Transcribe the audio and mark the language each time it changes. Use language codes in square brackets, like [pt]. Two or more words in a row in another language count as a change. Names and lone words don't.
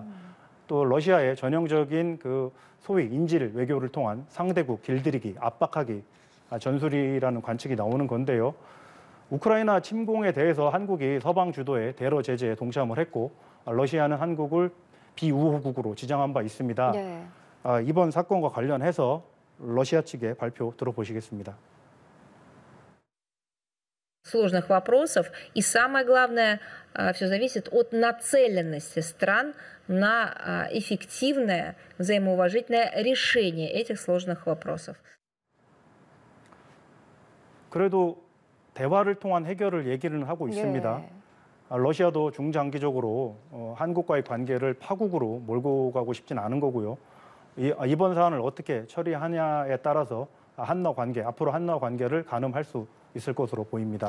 [ko] 또 러시아의 전형적인 그 소위 인질 외교를 통한 상대국 길들이기, 압박하기 전술이라는 관측이 나오는 건데요. 우크라이나 침공에 대해서 한국이 서방 주도의 대러 제재에 동참을 했고 러시아는 한국을 비우호국으로 지정한 바 있습니다. 네. 이번 사건과 관련해서 러시아 측의 발표 들어보시겠습니다. [ru] Сложных вопросов. И самое главное, все зависит от нацеленности стран на эффективное, взаимоуважительное решение этих сложных вопросов. [ko] 그래도 대화를 통한 해결을 얘기를 하고 있습니다. 예. 러시아도 중장기적으로 한국과의 관계를 파국으로 몰고 가고 싶진 않은 거고요. 이번 사안을 어떻게 처리하냐에 따라서 한러 관계, 앞으로 한러 관계를 가늠할 수 있을 것으로 보입니다.